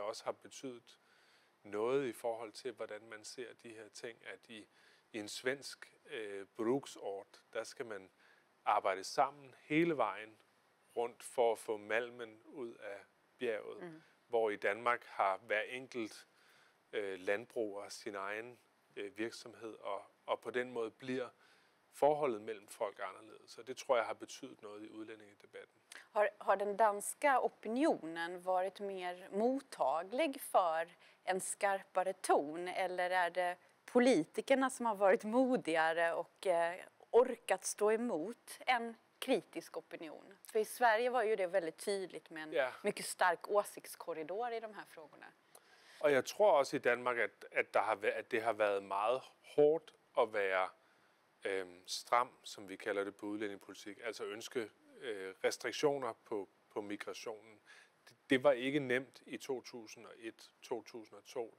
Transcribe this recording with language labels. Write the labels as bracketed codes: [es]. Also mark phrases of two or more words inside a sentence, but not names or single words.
[da] også har betydet noget i forhold til, hvordan man ser de her ting, at i en svensk bruksort, der skal man arbejde sammen hele vejen rundt for at få malmen ud af bjerget, hvor i Danmark har hver enkelt landbruger sin egen virksomhed, og på den måde bliver forholdet mellem folk anderledes. Så det tror jeg har betydet noget i udlændingedebatten. [sv] Har den danska opinionen varit mer mottaglig för en skarpare ton, eller är det politikerna som har varit modigare och orkat stå emot en kritisk opinion? För i Sverige var ju det väldigt tydligt med en mycket stark åsiktskorridor i de här frågorna. [da] Og jeg tror også i Danmark, at det har været meget hårdt at være stram, som vi kalder det på udlændingepolitik, altså ønske restriktioner på migrationen. Det var ikke nemt i 2001-2002.